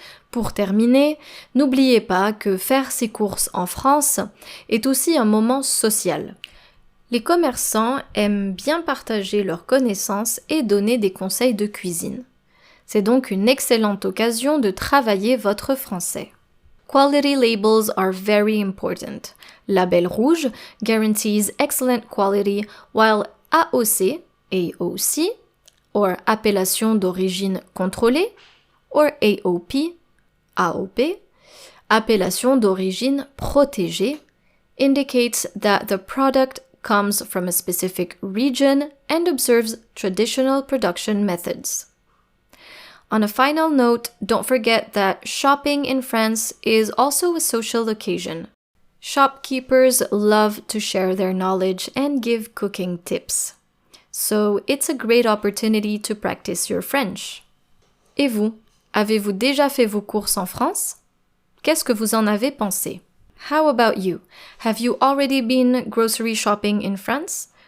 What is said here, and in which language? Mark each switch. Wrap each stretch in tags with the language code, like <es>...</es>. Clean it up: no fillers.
<fr>Pour terminer, n'oubliez pas que faire ses courses en France est aussi un moment social. Les commerçants aiment bien partager leurs connaissances et donner des conseils de cuisine. C'est donc une excellente occasion de travailler votre français.</fr> <en>Quality labels are very important. Label rouge guarantees excellent quality, while AOC, AOC, or appellation d'origine contrôlée, or AOP, AOP, appellation d'origine protégée, indicates that the product comes from a specific region and observes traditional production methods. On a final note, don't forget that shopping in France is also a social occasion. Shopkeepers love to share their knowledge and give cooking tips. So it's a great opportunity to practice your French.</en> <fr>Et vous, avez-vous déjà fait vos courses en France? Qu'est-ce que vous en avez pensé?</fr> <en>How about you? Have you already been grocery shopping in France?</en>